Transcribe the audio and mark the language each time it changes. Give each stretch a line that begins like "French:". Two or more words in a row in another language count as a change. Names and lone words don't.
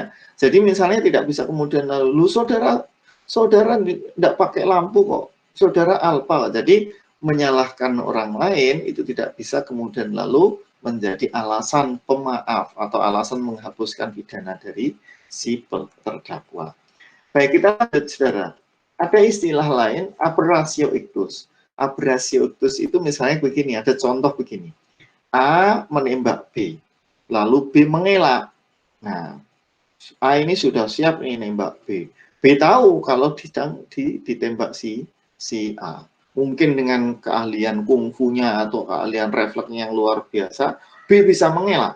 Indonesian: Jadi misalnya tidak bisa kemudian lalu saudara tidak pakai lampu kok, saudara alpa. Jadi menyalahkan orang lain itu tidak bisa kemudian lalu menjadi alasan pemaaf atau alasan menghapuskan pidana dari si terdakwa. Baik, kita lanjut, saudara. Ada istilah lain,
Latin: aberratio ictus. Aberratio ictus
Indonesian: itu misalnya begini, ada contoh begini. A menembak B, lalu B mengelak. Nah, A ini sudah siap nih nembak B. B tahu kalau ditembak si A. Mungkin dengan keahlian kungfunya atau keahlian refleksnya yang luar biasa, B bisa mengelak.